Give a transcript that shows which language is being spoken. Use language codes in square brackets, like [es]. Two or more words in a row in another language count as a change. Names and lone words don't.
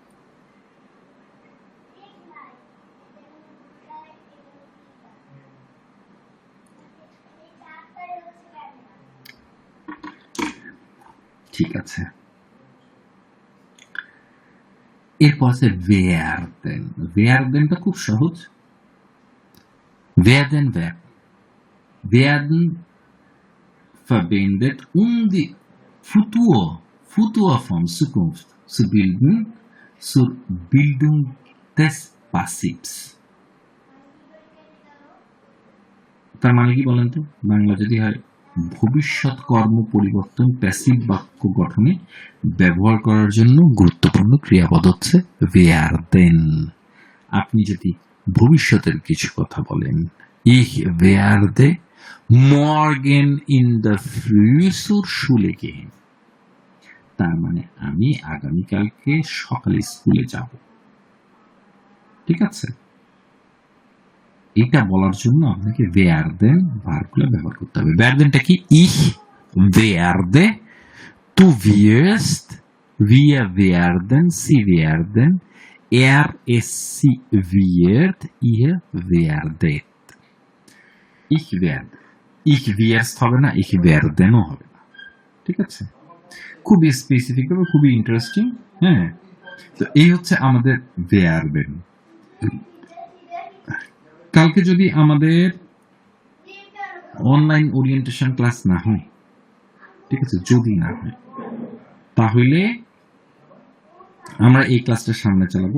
[bn] ঠিক আছে, এরপর আছে ভেয়ারদেনটা খুব সহজ। [de] werden verwendet, die Futurform Zukunft zu bilden zur Bildung des Passivs। [bn] তার মানে কি বলেন তো? বাংলা যদি হয় ভবিষ্যৎ কর্ম পরিবর্তন প্যাসিভ বাক্য গঠনে ব্যবহার করার জন্য গুরুত্বপূর্ণ ক্রিয়াপদ হচ্ছে werden। আপনি যদি ভবিষ্যতের কিছু কথা বলেন, [de] ich werde morgen in der Früh zur Schule gehen, [bn] তার মানে আমি আগামীকালকে সকালে স্কুলে যাব, ঠিক আছে। এটা বলার জন্য আপনাকে werden ভার্বগুলো ব্যবহার করতে হবে। werdenটা কি? [de] ich werde, du wirst, wir werden, sie werden, es sie wird, ihr werdet। ich werde, ich wirst [bn] হবে না, [de] ich werden [bn] ও হবে না, ঠিক আছে। খুবই স্পেসিফিক হবে, খুবই ইন্টারেস্টিং। হ্যাঁ, তো এই হচ্ছে আমাদের werden। কালকে যদি আমাদের [en] online orientation class [bn] না হয়, ঠিক আছে, যদি না হয়, তাহলে আমরা এই ক্লাসটা সামনে চালাবো।